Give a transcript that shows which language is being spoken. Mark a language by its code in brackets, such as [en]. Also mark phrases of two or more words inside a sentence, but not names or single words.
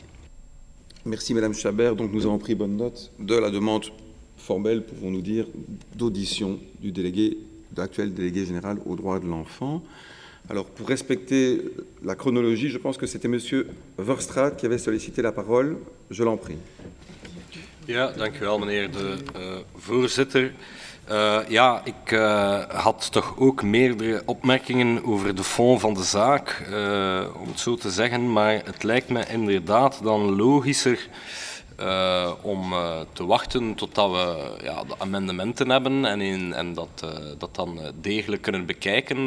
[fr] Merci Madame Chabert. Donc nous avons pris bonne note de la demande formelle, pouvons-nous dire, d'audition de l'actuel délégué général aux droits de l'enfant. Alors, pour respecter la chronologie, je pense que c'était Monsieur Verstraat qui avait sollicité la parole. Je l'en prie. [nl] Ja, dank u wel, meneer de voorzitter. Ik had toch ook meerdere opmerkingen over de fond van de zaak, om het zo te zeggen, maar het lijkt me inderdaad dan logischer om te wachten totdat we de amendementen hebben en dat dan degelijk kunnen bekijken.